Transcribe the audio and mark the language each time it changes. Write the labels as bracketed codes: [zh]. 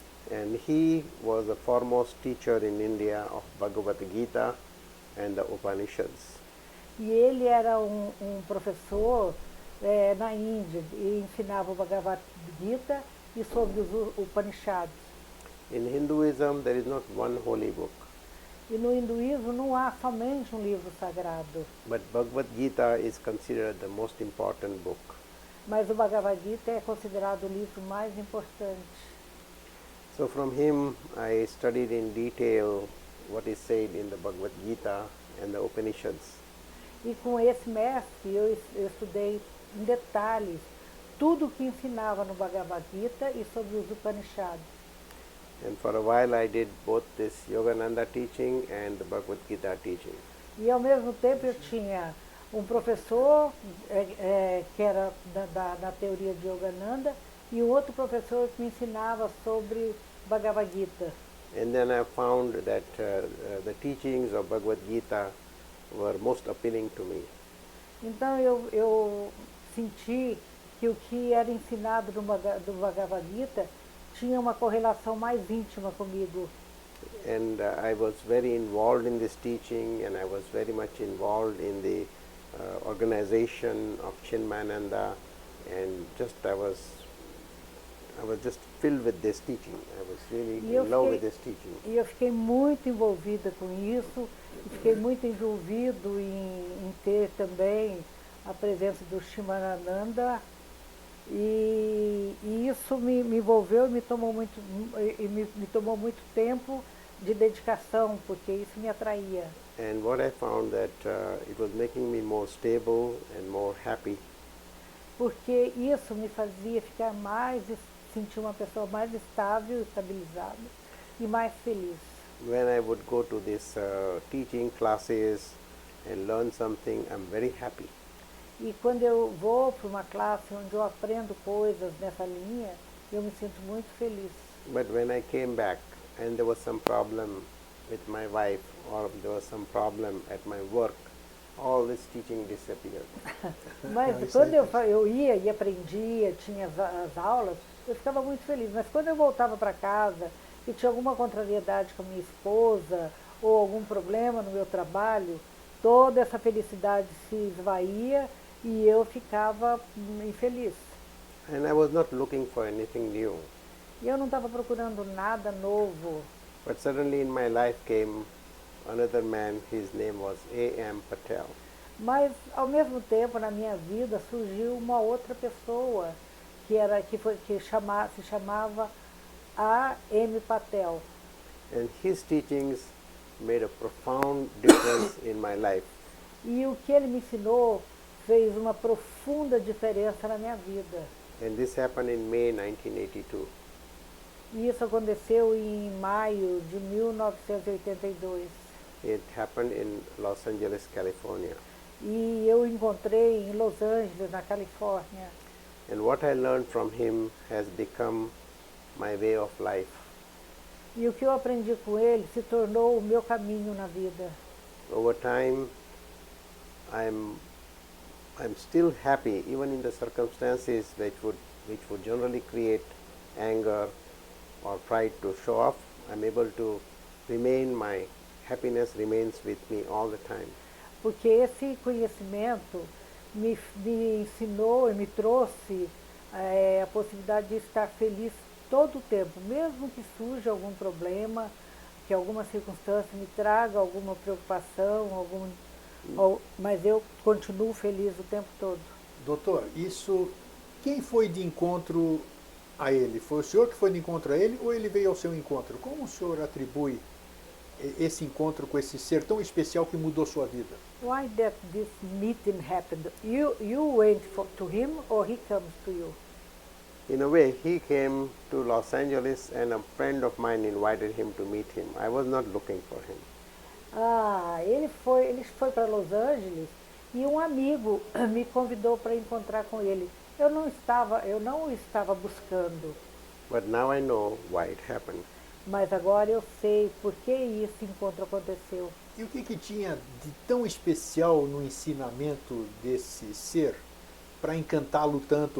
[en] And he was the foremost teacher in India of Bhagavad Gita and the Upanishads. [pt] E ele era professor na Índia e ensinava o Bhagavad Gita e sobre os Upanishads. [en] In Hinduism, there is not one holy book. [pt] E no hinduísmo não há somente um livro sagrado. [en] But Bhagavad Gita is considered the most important book. [pt] Mas o Bhagavad Gita é considerado o livro mais importante. [en] So from him, I studied in detail what is said in the Bhagavad Gita and the Upanishads. [pt] E com esse mestre eu estudei em detalhes tudo o que ensinava no Bhagavad Gita e sobre os Upanishads. [en] And for a while I did both this Yogananda teaching and the Bhagavad Gita teaching. [pt] E ao mesmo tempo eu tinha um professor que era da teoria de Yogananda e um outro professor que me ensinava sobre Bhagavad Gita. [en] And then I found that the teachings of Bhagavad Gita were most appealing to me. [pt] Então eu senti que o que era ensinado do Bhagavad Gita tinha uma correlação mais íntima comigo. [en] And I was very involved in this teaching, and I was very much involved in the organization of Chinmayananda, and I was just filled with this teaching. I was really in love with this teaching. [pt] E eu fiquei muito envolvida com isso, e fiquei muito envolvido em ter também a presença do Chinmayananda. E isso me envolveu e me tomou muito tempo de dedicação, porque isso me atraía. [en] And what I found that it was making me more stable and more happy. [pt] Porque isso me fazia sentir uma pessoa mais estável, estabilizada e mais feliz. [en] When I would go to these teaching classes and learn something, I'm very happy. [pt] E quando eu vou para uma classe onde eu aprendo coisas nessa linha, eu me sinto muito feliz. [en] But when I came back and there was some problem with my wife or there was some problem at my work, all this teaching disappeared. [pt] Mas Isso quando aí. eu ia e aprendia, tinha as aulas, eu ficava muito feliz. Mas quando eu voltava para casa e tinha alguma contrariedade com a minha esposa ou algum problema no meu trabalho, toda essa felicidade se esvaía e eu ficava infeliz. [en] And I was not looking for anything new. [pt] E eu não estava procurando nada novo. [en] But suddenly in my life came another man, his name was A.M. Patel. [pt] Mas, ao mesmo tempo, na minha vida, surgiu uma outra pessoa que se chamava A.M. Patel. [en] And his teachings made a profound difference in my life. [pt] E o que ele me ensinou fez uma profunda diferença na minha vida. [en] And this happened in May 1982. [pt] E isso aconteceu em maio de 1982. [en] It happened in Los Angeles, California. [pt] E eu encontrei em Los Angeles, na Califórnia. [en] And what I learned from him has become my way of life. [pt] E o que eu aprendi com ele se tornou o meu caminho na vida. [en] Over time, I'm still happy, even in the circumstances which would generally create anger or pride to show off. I'm able to remain, my happiness remains with me all the time. [pt] Porque esse conhecimento me ensinou e me trouxe a possibilidade de estar feliz todo o tempo, mesmo que surja algum problema, que alguma circunstância me traga alguma preocupação, mas eu continuo feliz o tempo todo. Doutor, isso, quem foi de encontro a ele? Foi o senhor que foi de encontro a ele ou ele veio ao seu encontro? Como o senhor atribui esse encontro com esse ser tão especial que mudou sua vida? [en] Why that this meeting happened? You went to him or he comes to you? In a way, he came to Los Angeles and a friend of mine invited him to meet him. I was not looking for him. [pt] Ele foi para Los Angeles e um amigo me convidou para encontrar com ele. Eu não estava buscando, [en] But now I know why it happened. [pt] mas agora eu sei por que esse encontro aconteceu. E o que tinha de tão especial no ensinamento desse ser para encantá-lo tanto?